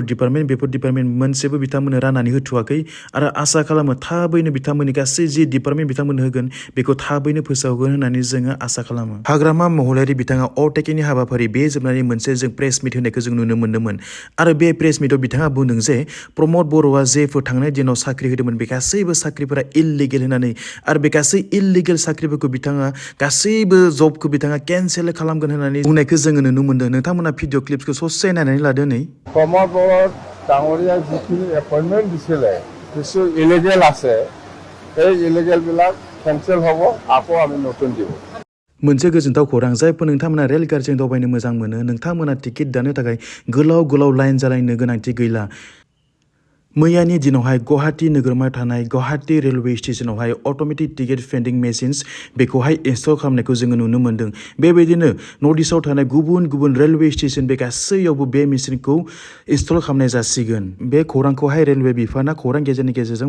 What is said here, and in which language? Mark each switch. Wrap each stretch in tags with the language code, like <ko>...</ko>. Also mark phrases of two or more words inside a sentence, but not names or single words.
<brx>डिपार्टमेन्ट बेफोर डिपार्टमेन्ट मोनसेबो बिथांमोननो राननानै होथ'वाखै आरो आसा खालामो थाबैनो बिथांमोननि गासै जि डिपार्टमेन्ट बिथांमोननो होगोन बेखौ थाबैनो फोसावगोन होननानै जोङो आसा खालामो हाग्रामा महिलारि बिथाङा अटेकेनि हाबाफारि बे जोबनानै मोनसे जों</brx> <en>press meet</en> <brx>होनायखौ जों नुनो मोन्दोंमोन आरो बे</brx> <en>press meetav</en> <brx>बिथाङा बुंदों जे प्रमद बर'आ जेफोर थांनाय दिनाव साख्रि होदोंमोन बे गासैबो साख्रिफोरा इललिगेल होननानै आरो बे गासै इललिगेल साख्रिफोरखौ बिथाङा गासैबो जबखौ बिथाङा केन्सेल खालामगोन होननानै बुंनायखौ जोङो नुनो मोन्दों नोंथांमोना</brx> <en>video clipskhou</en> <brx>ससे नायनानै लादो नै</brx> <as>प्रमद बर' डाঙৰীয়া যিখিনি এপইণ্টমেণ্ট দিছিলে কিছু ইলিগেল আছে এই ইলিগেলবিলাক কেনচেল হ'ব আকৌ আমি নতুন দিব</as> <brx>मोनसे गोजोनथाव खौरां जायफोर नोंथांमोना रेलगारिजों दावबायनो मोजां मोनो नोंथांमोना टिकेट दानो थाखाय गोलाव लाइन जालायनो गोनांथि गैला मैयानि दिनावहाय गुवाहाटी नोगोरमायाव थानाय गुवाहाटी रेलवे स्टेशनावहाय</brx> <en>automatic ticket vending machines</en> <brx>बेखौहाय इनस्टल खालामनायखौ जोङो नुनो मोन्दों बेबायदिनो नर्थ इस्टआव थानाय गुबुन</brx> <en>railway station</en> <brx>बे गासैयावबो बे मेसिनखौ इनस्टल खालामनाय जासिगोन बे खौरांखौहाय रेलवे बिफाना खौरां गेजेरनि गेजेरजों</brx>